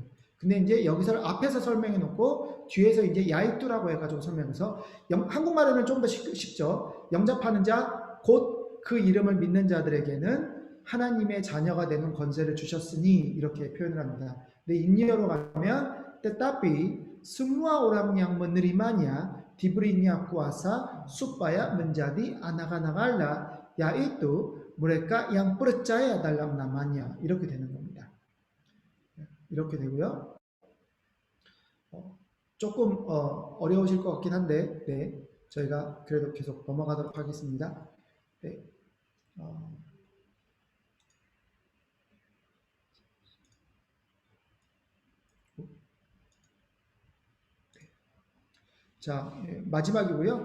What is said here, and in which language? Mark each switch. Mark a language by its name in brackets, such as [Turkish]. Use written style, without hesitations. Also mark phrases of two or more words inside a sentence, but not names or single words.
[Korean] 근데 이제 여기서 앞에서 설명해 놓고 뒤에서 이제 야이뚜라고 해가지고 설명해서 한국말에는 좀 더 쉽죠. 영접하는 자, 곧 그 이름을 믿는 자들에게는 하나님의 자녀가 되는 권세를 주셨으니 이렇게 표현을 합니다. 근데 인리어로 가면 [Indonesian] tetapi semua orang yang menerimanya diberinya kuasa supaya menjadi anak-anak Allah, yaitu mereka yang percaya dalam namanya. [Korean] 이렇게 되는 겁니다. 이렇게 되고요. 조금 어려우실 것 같긴 한데, 네, 저희가 그래도 계속 넘어가도록 하겠습니다. 네. 자, 마지막이고요.